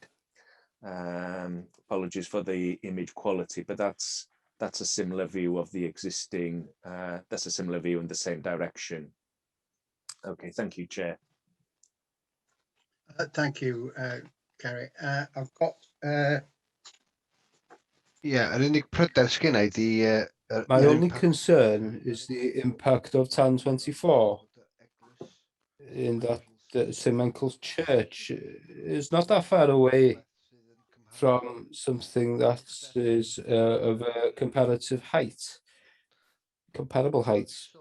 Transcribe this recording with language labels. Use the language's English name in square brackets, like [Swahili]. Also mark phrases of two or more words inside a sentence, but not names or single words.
[English] Apologies for the image quality, but that's a similar view of the existing, that's a similar view in the same direction. Okay, thank you, Chair. Thank you, Gary. I've got... Yeah, [Welsh] yr unig pryder sgynna i di... [English] My only concern is the impact of TAN 24 in that St Michael's Church is not that far away from something that is of a comparable height.